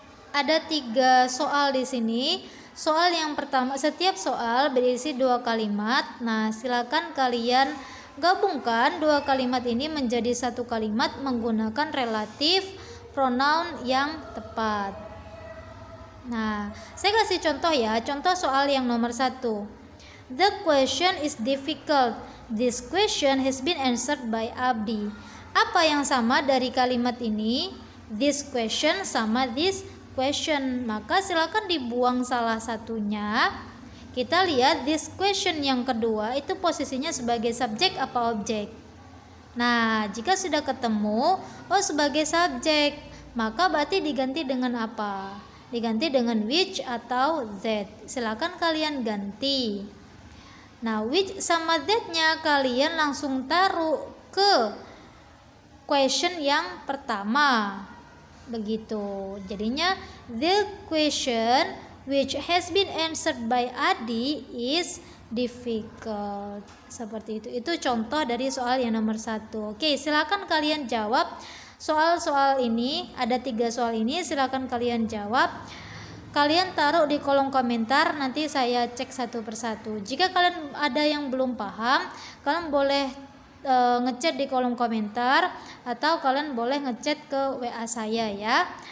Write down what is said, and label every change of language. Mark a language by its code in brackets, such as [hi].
[id] Ada 3 soal di sini. Soal yang pertama, setiap soal berisi 2 kalimat. Nah, silakan kalian gabungkan 2 kalimat ini menjadi 1 kalimat menggunakan relative pronoun yang tepat. Nah, saya kasih contoh ya. Contoh soal yang nomor 1. [en] The question is difficult. This question has been answered by Abdi. [id] Apa yang sama dari kalimat ini? [en] This question [id] sama [en] this question. [id] Maka silakan dibuang salah satunya. Kita lihat this question yang kedua itu posisinya sebagai subjek apa objek. Nah, jika sudah ketemu sebagai subjek, maka berarti diganti dengan apa? Diganti dengan which atau that. Silakan kalian ganti. Nah, which sama that-nya kalian langsung taruh ke question yang pertama. Begitu. Jadinya [en] the question which has been answered by Adi is difficult. [id] Seperti itu. Itu contoh dari soal yang nomor 1. Oke, silakan kalian jawab soal-soal ini. Ada 3 soal ini, silakan kalian jawab. Kalian taruh di kolom komentar, nanti saya cek satu persatu. Jika kalian ada yang belum paham, kalian boleh ngechat di kolom komentar atau kalian boleh ngechat ke WA saya ya.